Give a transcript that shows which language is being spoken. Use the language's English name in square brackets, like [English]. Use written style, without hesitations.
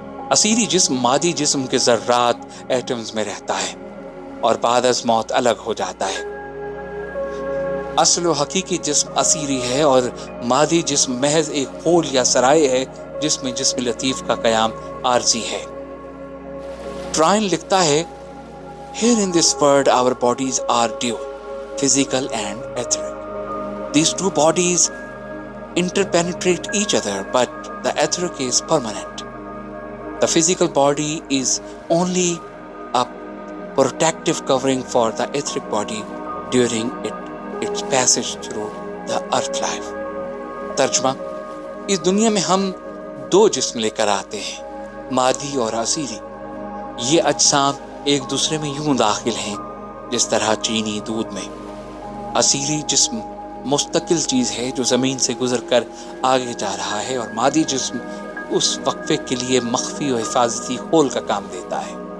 [Urdu] اسیری جسم مادی جسم کے ذرات ایٹمز میں رہتا ہے اور بعد از موت الگ ہو جاتا ہے. اصل و حقیقی جسم اسیری ہے اور مادی جسم محض ایک ہول یا سرائے ہے جس میں جسم لطیف کا قیام عارضی ہے. ٹرائن لکھتا ہے [English] Here in this world our bodies are dual, physical and etheric. These 2 bodies interpenetrate each other, but the etheric is permanent. The physical body is only a protective covering for the etheric body during its passage through the earth life. [Urdu] ترجمہ: اس دنیا میں ہم 2 جسم لے کر آتے ہیں، مادی اور اسیری. یہ اجسام ایک دوسرے میں یوں داخل ہیں جس طرح چینی دودھ میں. اسیری جسم مستقل چیز ہے جو زمین سے گزر کر آگے جا رہا ہے اور مادی جسم اس وقفے کے لیے مخفی و حفاظتی خول کا کام دیتا ہے.